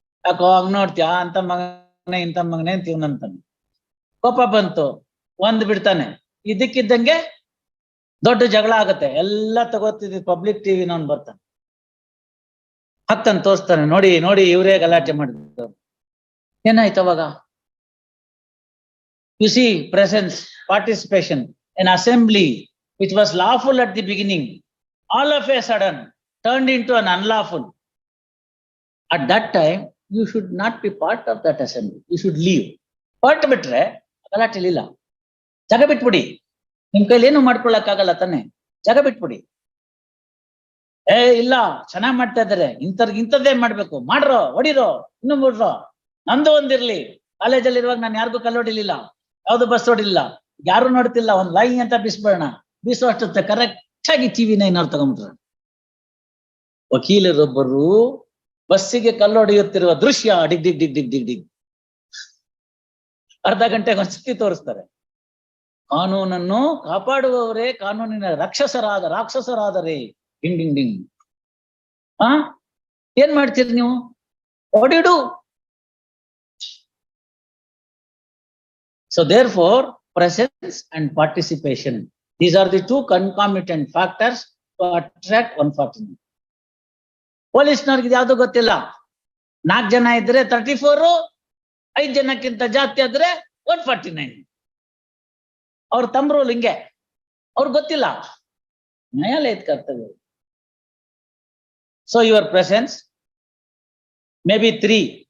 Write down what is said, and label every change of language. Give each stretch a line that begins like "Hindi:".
Kannada: ಯಾಕೋ ಹಂಗ್ ನೋಡ್ತೀಯಾ ಅಂತ ಮಗನೇ ಇಂಥ ಮಗನೇ ಅಂತ ಇವನಂತಾನೆ. ಕೋಪ ಬಂತು, ಒಂದ್ ಬಿಡ್ತಾನೆ, ಇದಕ್ಕಿದ್ದಂಗೆ ದೊಡ್ಡ ಜಗಳ ಆಗತ್ತೆ, ಎಲ್ಲ ತಗೋತಿದ್ ಪಬ್ಲಿಕ್ ಟಿವಿ ನವ್ನು ಬರ್ತಾನೆ, ಹಾಕ್ತಾನೆ, ತೋರಿಸ್ತಾನೆ, ನೋಡಿ ನೋಡಿ ಇವರೇ ಗಲಾಟೆ ಮಾಡಿದ್ರು. ಏನಾಯ್ತು ಅವಾಗ?
English: You see presence, participation, an assembly which was lawful at the beginning, all of a sudden turned into an unlawful. At that time, you should not be part of that assembly. You should leave.
Kannada: Part bitre ಗಲಾಟೆ ಇಲ್ಲ, ಜಾಗ ಬಿಟ್ಬಿಡಿ. ನಿಮ್ ಕೈಲಿ ಏನು ಮಾಡ್ಕೊಳಕ್ಕಾಗಲ್ಲ ತಾನೆ, ಜಾಗ ಬಿಟ್ಬಿಡಿ. ಇಲ್ಲ ಚೆನ್ನಾಗ್ ಮಾಡ್ತಾ ಇದಾರೆ, ಇಂಥದ್ದೇ ಮಾಡ್ಬೇಕು, ಮಾಡ್ರೋ, ಹೊಡಿರೋ, ಇನ್ನು ಬಿಡ್ರೋ. ನಂದು ಒಂದಿರ್ಲಿ, ಕಾಲೇಜಲ್ಲಿ ಇರುವಾಗ ನಾನು ಯಾರಿಗೂ ಕಲ್ಲೊಡಿಲಿಲ್ಲ, ಯಾವ್ದು ಬಸ್ ಹೊಡಿಲಿಲ್ಲ, ಯಾರು ನೋಡ್ತಿಲ್ಲ, ಒಂದ್ ಲೈ ಅಂತ ಬಿಸ್ಬೇಡ, ಬೀಸೋ ಅಷ್ಟೊತ್ತೆ ಕರೆಕ್ಟ್ ಆಗಿ ಟಿವಿನ ಏನಾರು ತಗೊಂಡ್ಬಿಟ್ರ. ವಕೀಲರೊಬ್ಬರು ಬಸ್ಸಿಗೆ ಕಲ್ಲೊಡೆಯುತ್ತಿರುವ ದೃಶ್ಯ ಡಿಗ್ ಡಿಗ್ ಡಿಗ್ ಡಿಗ್ ಡಿಗ್ ಡಿಗ್ ಅರ್ಧ ಗಂಟೆಗೆ ಒಂದ್ಸತಿ ತೋರಿಸ್ತಾರೆ. ಕಾನೂನನ್ನು ಕಾಪಾಡುವವರೇ ಕಾನೂನಿನ ರಾಕ್ಷಸರಾದರೆ ಡಿಂಗ್ ಡಿಂಗ್ ಡಿಂಗ್. ಏನ್ ಮಾಡ್ತೀರಿ ನೀವು? ಓಡಿಡು.
English: So therefore, presence and participation, these are the two concomitant factors to attract 149.
Kannada: ಪೊಲೀಸ್ನವ್ರಿಗೆ ಯಾವ್ದು ಗೊತ್ತಿಲ್ಲ, 4 ಜನ ಇದ್ರೆ 34, 5 ಜನಕ್ಕಿಂತ ಜಾಸ್ತಿ ಆದ್ರೆ 149. ಅವ್ರ ತಮ್ರೋಲ್ ಹಿಂಗೆ, ಅವ್ರಿಗೆ ಗೊತ್ತಿಲ್ಲ, ನ್ಯಾಯಾಲಯದ ಕರ್ತವ್ಯ.
English: So your presence may be 3.